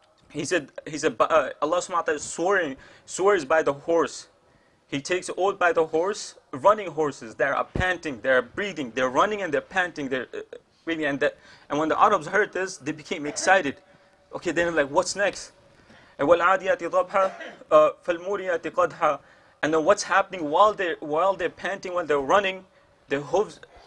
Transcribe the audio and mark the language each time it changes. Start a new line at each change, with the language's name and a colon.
English: He said Allah subhanahu wa ta'ala swears by the horse. He takes oath by the horse, running horses. They are panting, they are breathing, they're running and they're panting, they're breathing. And when the Arabs heard this, they became excited. Okay, then like, what's next?
Arabic: And وَالْعَادِيَاتِ ضَبْحًا فَالْمُورِيَاتِ قَدْحًا.
English: And then what's happening while they're panting, when they're running, their hooves